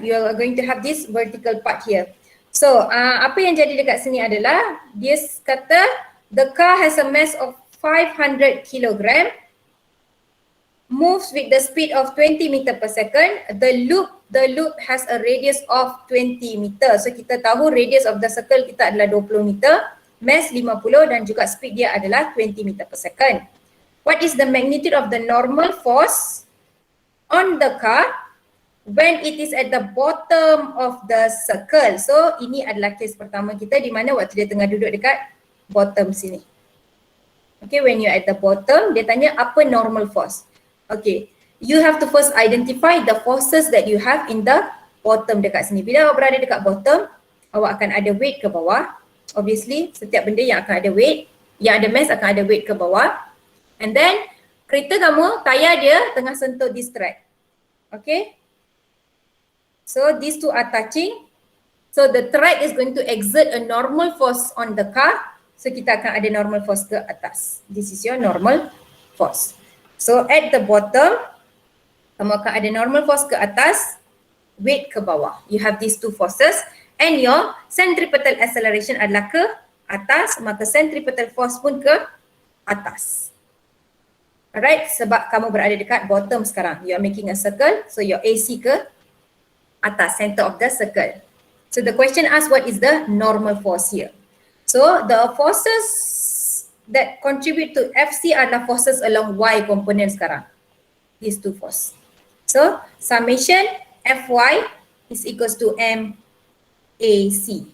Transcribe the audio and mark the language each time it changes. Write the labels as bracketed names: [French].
[English] You are going to have this vertical part here. [Malay] So apa yang jadi dekat sini adalah dia kata [English] the car has a mass of 500 kilogram, moves with the speed of 20 meter per second. The loop has a radius of 20 meter. [Malay] So kita tahu [English] radius of the circle [Malay] kita adalah 20 meter, mass 50 dan juga speed dia adalah 20 meter per second. [English] What is the magnitude of the normal force on the car when it is at the bottom of the circle? [Malay] So ini adalah case pertama kita di mana waktu dia tengah duduk dekat bottom sini. [English] Okay, when you're at the bottom, [Malay] dia tanya apa [English] normal force. Okay, you have to first identify the forces that you have in the bottom [Malay] dekat sini. Bila awak berada dekat bottom, awak akan ada weight ke bawah. Obviously, setiap benda yang akan ada weight, yang ada mass akan ada weight ke bawah. And then, kereta kamu, tayar dia tengah sentuh [English] this track. [Malay] Okay. [English] So, these two are touching. So, the track is going to exert a normal force on the car. [Malay] So, kita akan ada normal force ke atas. [English] This is your normal force. [Malay] So, at the bottom, kamu akan ada normal force ke atas, weight ke bawah. [English] You have these two forces and your centripetal acceleration [Malay] adalah ke atas, maka centripetal force pun ke atas. Alright, sebab kamu berada dekat bottom sekarang. [English] You are making a circle, so your AC [Malay] ke atas, [English] center of the circle. So the question asks what is the normal force here. So the forces that contribute to FC adalah forces along Y component sekarang. These two forces. So summation Fy is equals to MAC.